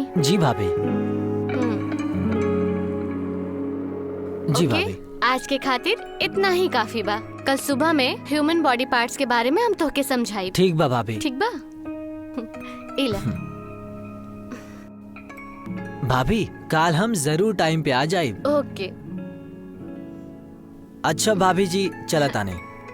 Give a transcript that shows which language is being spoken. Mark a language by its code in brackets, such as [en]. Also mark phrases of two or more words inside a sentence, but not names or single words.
[bho] जी भाभी। जी भाभी। आज के खातिर इतना ही काफी बा। कल सुबह में [en] human body parts [bho] के बारे में हम तोहके समझाई। ठीक बा भाभी। ठीक बा। इला भाभी, काल हम जरूर टाइम पे आ जाए। ओके। अच्छा भाभी जी, चलत आने।